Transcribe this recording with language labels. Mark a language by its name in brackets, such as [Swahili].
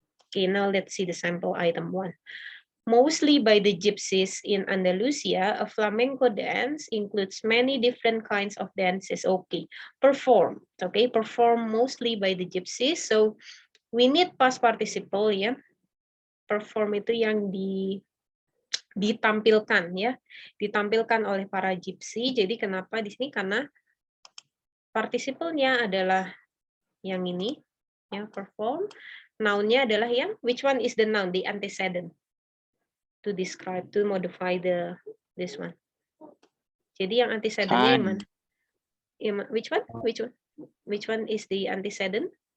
[English] Okay, now let's see the sample item 1. Mostly by the gypsies in Andalusia, a flamenco dance includes many different kinds of dances. Okay, perform. Okay, perform mostly by the gypsies. So we need past participle ya. [Indonesian] Perform itu yang ditampilkan ya, ditampilkan oleh para gypsy. Jadi kenapa di sini? Karena participenya adalah yang ini, ya perform. Noun-nya adalah yang [English] which one is the noun, the antecedent. To describe, to modify this one. [Indonesian] Jadi yang antecedentnya yang mana? [English] Which one? Which one is the antecedent?